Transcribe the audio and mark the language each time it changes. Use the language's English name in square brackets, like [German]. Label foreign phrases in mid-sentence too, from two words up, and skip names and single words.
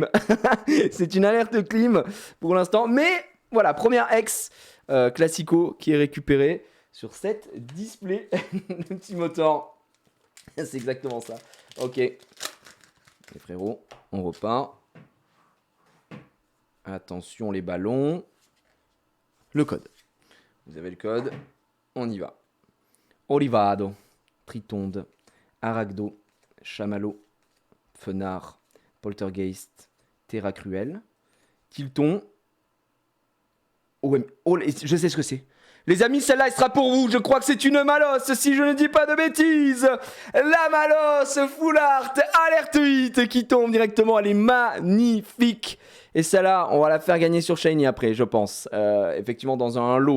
[French] C'est une alerte clim pour l'instant. Mais voilà, première ex classico qui est récupérée sur cette display. Le petit moteur. C'est exactement ça. Ok. Les frérots, on repart. Attention les ballons. Le code. Vous avez le code. On y va. Olivado, Tritonde, Aragdo, Chamallow, Fenard, Poltergeist, Terra Cruel, Tilton. Oh, je sais ce que c'est. Les amis, celle-là, elle sera pour vous. Je crois que c'est une Malosse, si je ne dis pas de bêtises. La Malosse Full Art Alert 8 qui tombe directement. Elle est magnifique. Et celle-là, on va la faire gagner sur Shiny après, je pense. Effectivement, dans un lot.